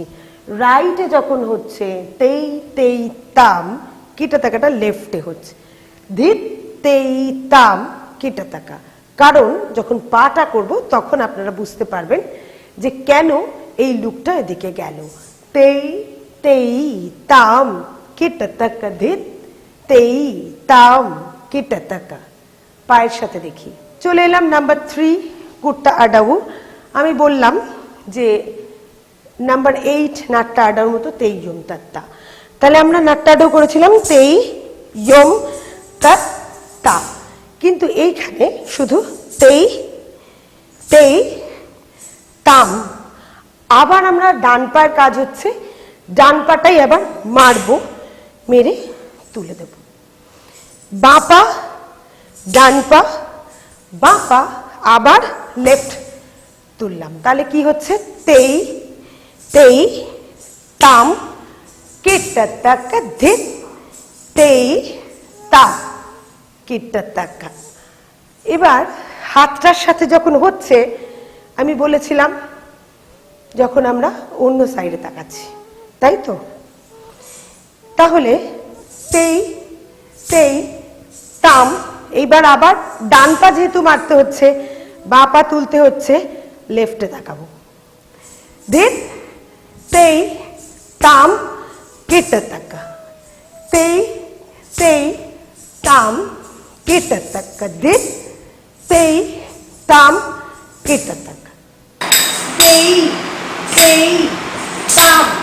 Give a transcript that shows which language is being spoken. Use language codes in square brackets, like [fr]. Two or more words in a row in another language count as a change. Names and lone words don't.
[bn] রাইটে যখন হচ্ছে তেই তেই তাম কিটাতাকাটা লেফটে হচ্ছে, ধিত তেই তাম কিটাতাকা। কারণ যখন পাটা করব তখন আপনারা বুঝতে পারবেন যে কেন এই লুকটা এদিকে গেল। তেই তেই তাম কিটাতাকা, ধিত তেই তাম কিটাতাকা। পায়ের সাথে দেখি। চলে এলাম নাম্বার 3 কুট্টা আডাউ। আমি বললাম যে নাম্বার 8 নাট্টা আডাউর মতো তেই ইয়ম তাত্তা, তাহলে আমরা নাট্টা আডাউ করেছিলাম তেই ইয়ম তাত্তা, কিন্তু এইখানে শুধু তেই তেই তাম। আবার আমরা ডান পায়ের কাজ হচ্ছে, ডান পাটাই আবার মারবো, মেরে তুলে দেব। বাঁ পা ডান পা, বাঁ পা আবার লেফট তুললাম, তাহলে কি হচ্ছে তেই তেই তাম কিট্টাতাকা, ধিত তেই তাম কিট্টাতাকা। এবার হাতটার সাথে যখন হচ্ছে, আমি বলেছিলাম যখন আমরা অন্য সাইডে তাকাচ্ছি, তাই তো? তাহলে তেই তেই তাম। এইবার আবার ডান পা যেহেতু মারতে হচ্ছে, বাঁ পা তুলতে হচ্ছে, লেফটে তাকাবো, ধিত তেই তাম কিট্টাতাকা, তেই তেই তাম কিট্টাতাকা, ধিত তেই তাম কিট্টাতাকা, তেই তেই তাম,